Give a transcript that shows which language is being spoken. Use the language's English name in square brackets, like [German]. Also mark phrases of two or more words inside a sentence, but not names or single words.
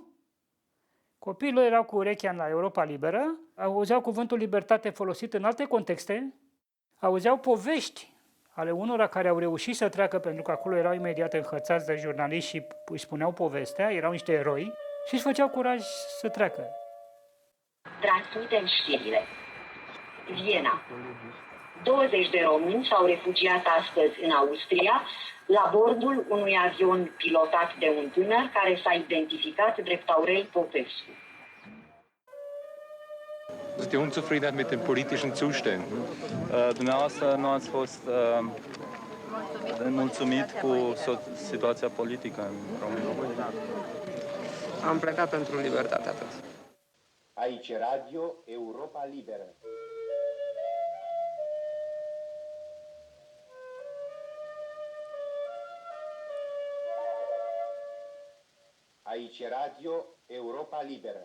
[Romanian] Copiilor erau cu urechea la Europa Liberă, auzeau cuvântul libertate folosit în alte contexte, auzeau povești ale unora care au reușit să treacă, pentru că acolo erau imediat înhățați de jurnaliști și își spuneau povestea, erau niște eroi și își făceau curaj să treacă. Transmitem știrile. Viena. 20 de români s-au refugiat astăzi în Austria, la bordul unui avion pilotat de un tânăr care s-a identificat drept Aurel Popescu. [German] Sind Sie unzufrieden mit den politischen Zuständen? [Romanian] Dumneavoastră nu ați fost mulțumit cu situația politică în România? Am plecat pentru libertate, atât. Aici Radio Europa Liberă. Aici Radio Europa Liberă.